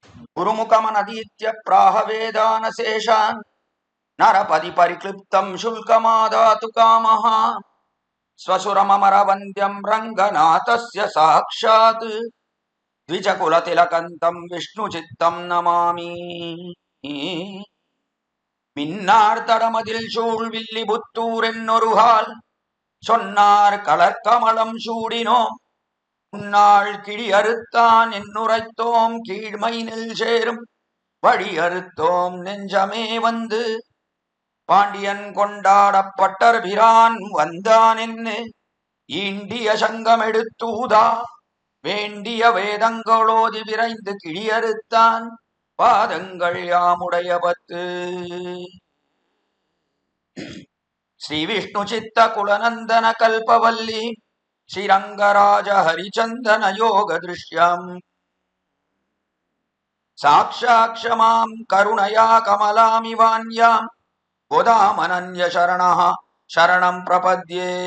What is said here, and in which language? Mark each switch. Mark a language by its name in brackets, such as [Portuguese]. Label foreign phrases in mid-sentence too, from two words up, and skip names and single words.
[Sanskrit] ಗುರುಮುಖಮನದೀತ್ಯ ಪ್ರಾಹ ವೇದಾನಶೇಷಾನ್ ನರಪದಿ ಪರಿಕ್ಲಿಪ್ತಂ ಶುಲ್ಕಮಾದಾತು ಕಾಮಃ ಸ್ವಸುರಮರ ವಂದ್ಯಂ ರಂಗನಾಥಸ್ಯ ಸಾಕ್ಷಾತ್ ದ್ವಿಜಕುಲತಿಲಕಂತಂ ವಿಷ್ಣುಚಿತ್ತಂ ನಮಾಮಿ. [Tamil] மின்னார்தடமதில் சூழ் வில்லி புத்தூர் என்னொருகால் சொன்னார் கலர்கமலம் சூடினோம் உன்னாள் கிழி அறுத்தான் என்னுரைத்தோம் கீழ்மைனில் சேரும் வழி அறுத்தோம் நெஞ்சமே வந்து பாண்டியன் கொண்டாடப்பட்டர் பிரான் வந்தான் என்ன ஈண்டிய சங்கம் எடுத்தூதா வேண்டிய வேதங்களோதி விரைந்து கிழியறுத்தான் பாதங்கள் யாமுடைய பத்து. [Sanskrit] ಶ್ರೀ ವಿಷ್ಣು ಚಿತ್ತ ಕುಲನಂದನ ಕಲ್ಪವಲ್ಲಿ ಶ್ರೀರಂಗರಾಜ ಹರಿಚಂದನ ಯೋಗ ದೃಶ್ಯಂ ಸಾಕ್ಷಾಕ್ಷಮಾಂ ಕರುಣಯಾ ಕಮಲಾಮಿವಾನ್ಯಾಂ ಗೋದಾಮನನ್ಯ ಶರಣಂ ಪ್ರಪದ್ಯೆ.